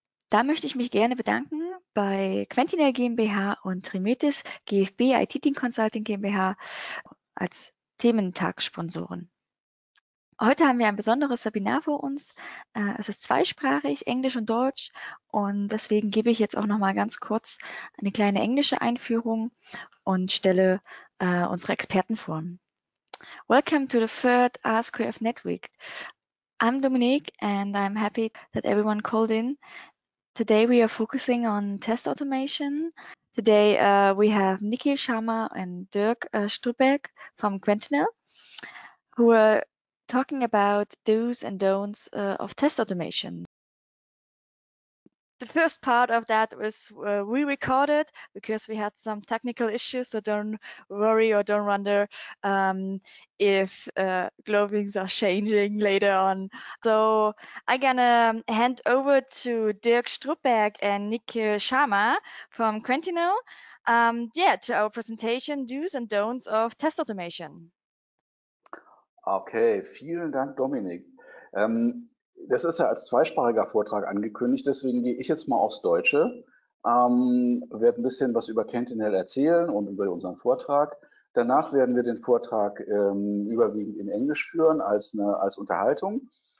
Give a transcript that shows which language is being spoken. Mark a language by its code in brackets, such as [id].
[de] Da möchte ich mich gerne bedanken bei Quentinel GmbH und Trimetis GFB IT Team Consulting GmbH als Thementagssponsoren. Heute haben wir ein besonderes Webinar vor uns. Es ist zweisprachig, Englisch und Deutsch, und deswegen gebe ich jetzt auch noch mal ganz kurz eine kleine englische Einführung und stelle unsere Experten vor. [en] Welcome to the third ASQF Netweek. I'm Dominique and I'm happy that everyone called in. Today we are focusing on test automation. Today we have Nikhil, Sharma and Dirk Strubberg from Quentinel, who are talking about do's and don'ts of test automation. The first part of that was re-recorded because we had some technical issues, so don't worry or don't wonder if globings are changing later on. So I'm gonna hand over to Dirk Strubberg and Nikhil Sharma from Quentinel, to our presentation, Do's and Don'ts of Test Automation. [de] Okay, vielen Dank, Dominik. Das ist ja als zweisprachiger Vortrag angekündigt, deswegen gehe ich jetzt mal aufs Deutsche, werde ein bisschen was über Quentinel erzählen und über unseren Vortrag. Danach werden wir den Vortrag überwiegend in Englisch führen als Unterhaltung.